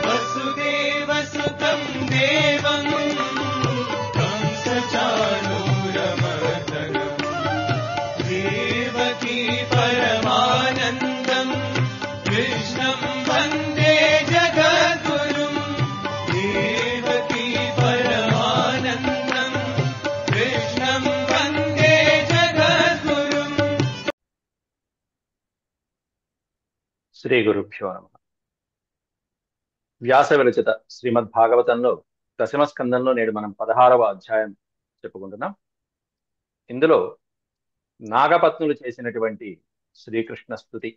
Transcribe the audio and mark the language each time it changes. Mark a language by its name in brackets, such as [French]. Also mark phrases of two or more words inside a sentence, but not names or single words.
[Sanskrit] वसुदेवसुतं देवं कंसचाणूरमर्दनं देवकी परमानन्दं कृष्णं वन्दे जगद्गुरुं देवकी परमानन्दं कृष्णं वन्दे जगद्गुरुं। శ్రీ గురుభ్యో నమః. [Telugu] వ్యాస విరచిత శ్రీమద్ భాగవతంలో దశమ స్కందంలో నేడు మనం 16వ అధ్యాయం చెప్పుకుంటున్నాం. ఇందులో నాగపత్నులు చేసినటువంటి శ్రీకృష్ణ స్తుతి.